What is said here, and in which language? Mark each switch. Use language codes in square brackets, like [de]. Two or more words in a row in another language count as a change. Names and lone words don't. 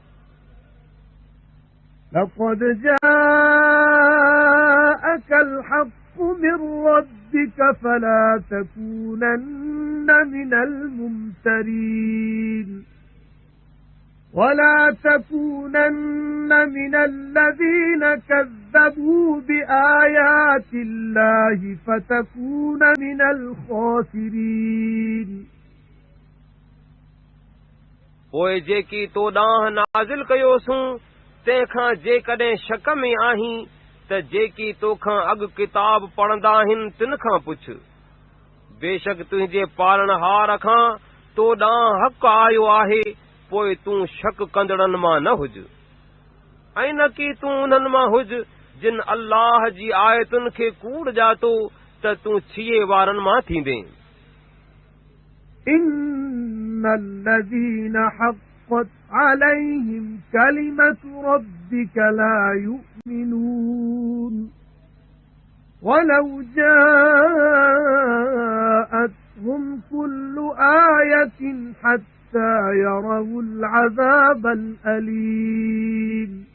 [ar] لَقَدْ جَاءَكَ الْحَقُّ مِن رَّبِّكَ فَلَا تَكُونَنَّ مِنَ الْمُمْتَرِينَ وَلَا تَكُونَنَّ مِنَ الَّذِينَ كَذَّبُوا بِآيَاتِ اللَّهِ فَتَكُونَ مِنَ الْخَاسِرِينَ। [sd] पोइ जेकी तो ॾांहुं नाज़िल कयोसूं तंहिंखां जेकॾहिं शक में आहीं त जेकी तोखां अॻु किताब पढ़ंदा आहिनि तिन खां पुछ। बेशक तुंहिंजे पालनहार खां तो ॾांहुं हक़ आयो आहे, पोइ तूं शक कंदड़नि मां न हुज, ऐं न की तूं उन्हनि मां हुज जिन अल्लाह जी आयतुनि खे कूड़ ॼातो त तूं छिए वारनि मां थींदे। [ar] إِنَّ الَّذِينَ حَقَّتْ عَلَيْهِمْ كَلِمَةُ رَبِّكَ لَا يُؤْمِنُونَ وَلَوْ جَاءَتْهُمْ كُلُّ آيَةٍ حَتَّى يَرَوُا الْعَذَابَ الْأَلِيمَ